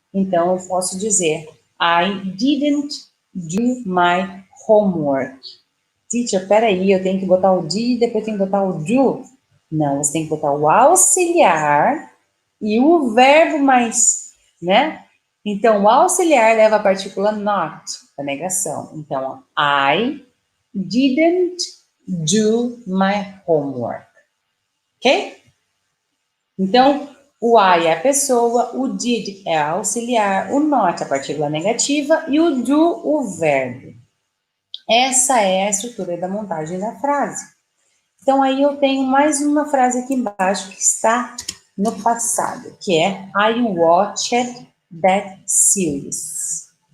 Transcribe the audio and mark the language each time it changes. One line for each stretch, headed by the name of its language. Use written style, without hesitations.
Portuguese: Então, eu posso dizer
English: I didn't do my homework.
Portuguese: Teacher, peraí, eu tenho que botar o did e depois tenho que botar o do? Não, você tem que botar o auxiliar e o verbo mais, né? Então, o auxiliar leva a partícula not, a negação.
English: Então, I didn't do my homework. Ok?
Portuguese: Então, o I é a pessoa, o did é a auxiliar, o not é a partícula negativa e o do o verbo. Essa é a estrutura da montagem da frase. Então, aí eu tenho mais uma frase aqui embaixo que está no passado, que é
English: I watched that series.